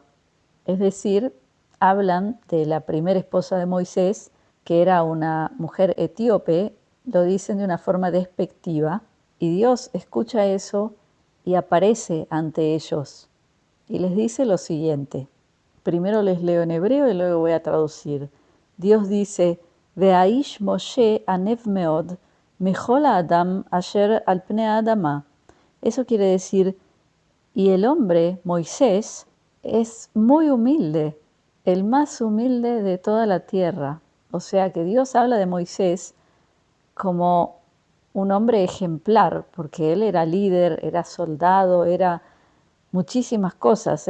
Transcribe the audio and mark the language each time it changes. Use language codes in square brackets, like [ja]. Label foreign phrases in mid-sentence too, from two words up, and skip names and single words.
[es] Es decir, hablan de la primera esposa de Moisés, que era una mujer etíope, lo dicen de una forma despectiva, y Dios escucha eso y aparece ante ellos y les dice lo siguiente. Primero les leo en hebreo y luego voy a traducir. Dios dice, [he] והאיש משה ענו מאד מכל האדם אשר על פני האדמה. [es] Eso quiere decir, y el hombre, Moisés, es muy humilde, el más humilde de toda la tierra. O sea que Dios habla de Moisés como un hombre ejemplar, porque él era líder, era soldado, era muchísimas cosas.